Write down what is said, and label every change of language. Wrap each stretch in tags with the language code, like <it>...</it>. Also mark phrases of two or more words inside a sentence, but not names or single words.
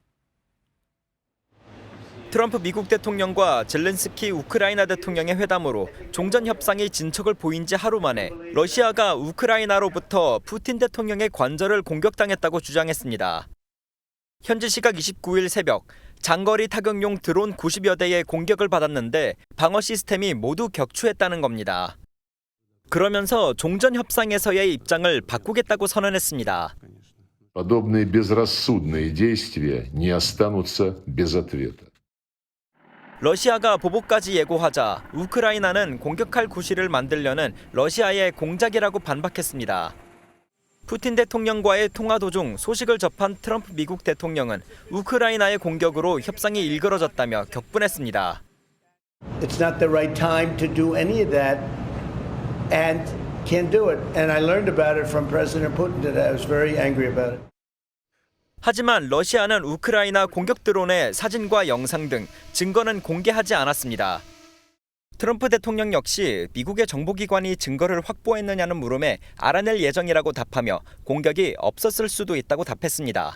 <ko>트럼프 미국 대통령과 젤렌스키 우크라이나 대통령의 회담으로 종전 협상이 진척을 보인 지 하루 만에 러시아가 우크라이나로부터 푸틴 대통령의 관저를 공격당했다고 주장했습니다. 현지 시각 29일 새벽 장거리 타격용 드론 90여 대의 공격을 받았는데 방어 시스템이 모두 격추했다는 겁니다. 그러면서 종전 협상에서의 입장을 바꾸겠다고 선언했습니다.</ko> <ru>Подобные безрассудные действия не останутся без ответа.</ru> <ko>러시아가 보복까지 예고하자 우크라이나는 공격할 구실을 만들려는 러시아의 공작이라고 반박했습니다. 푸틴 대통령과의 통화 도중 소식을 접한 트럼프 미국 대통령은 우크라이나의 공격으로 협상이 일그러졌다며 격분했습니다.</ko> <en>It's not the right time to do any of that and can't do it. And I learned about it from President Putin today. I was very angry about it.</en> <ko>하지만 러시아는 우크라이나 공격 드론의 사진과 영상 등 증거는 공개하지 않았습니다. 트럼프 대통령 역시 미국의 정보기관이 증거를 확보했느냐는 물음에 알아낼 예정이라고 답하며 공격이 없었을 수도 있다고 답했습니다.</ko>